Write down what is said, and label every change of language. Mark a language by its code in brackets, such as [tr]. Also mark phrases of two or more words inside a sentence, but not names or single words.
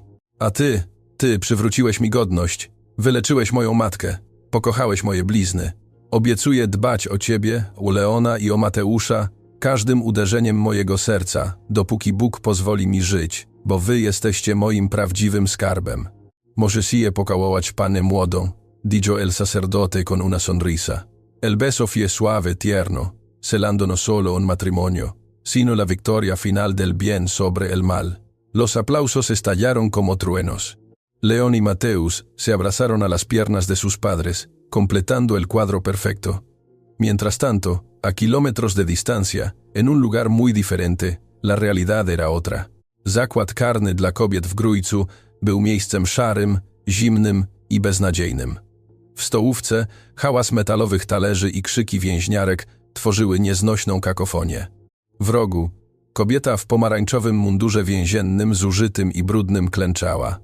[pl] A ty przywróciłeś mi godność, wyleczyłeś moją matkę, pokochałeś moje blizny. Obiecuję dbać o ciebie, o Leona i o Mateusza, każdym uderzeniem mojego serca, dopóki Bóg pozwoli mi żyć, bo wy jesteście moim prawdziwym skarbem”. „Może sigue pocałować panę młodą”, [es] dijo el sacerdote con una sonrisa. „El beso fue suave, tierno, celando no solo un matrimonio, sino la victoria final del bien sobre el mal”. Los aplausos estallaron como truenos. León y Mateus se abrazaron a las piernas de sus padres, completando el cuadro perfecto. Mientras tanto, a kilómetros de distancia, en un lugar muy diferente, la realidad era otra. [pl] Zakład karny dla kobiet w Grójcu był miejscem szarym, zimnym i beznadziejnym. W stołówce hałas metalowych talerzy i krzyki więźniarek tworzyły nieznośną kakofonię. W rogu kobieta w pomarańczowym mundurze więziennym, zużytym i brudnym, klęczała.